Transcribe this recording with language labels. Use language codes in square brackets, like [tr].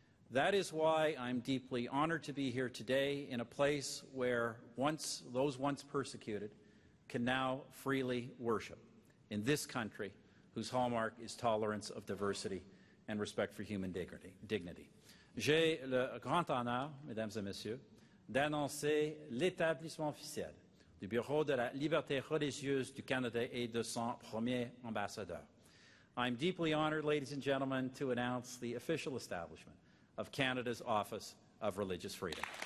[en] That is why I'm deeply honored to be here today in a place where those once persecuted can now freely worship, in this country whose hallmark is tolerance of diversity and respect for human dignity. [fr] J'ai le grand honneur, mesdames et messieurs, d'annoncer l'établissement officiel du Bureau de la liberté religieuse du Canada et de son premier ambassadeur. [en] I'm deeply honored, ladies and gentlemen, to announce the official establishment of Canada's Office of Religious Freedom.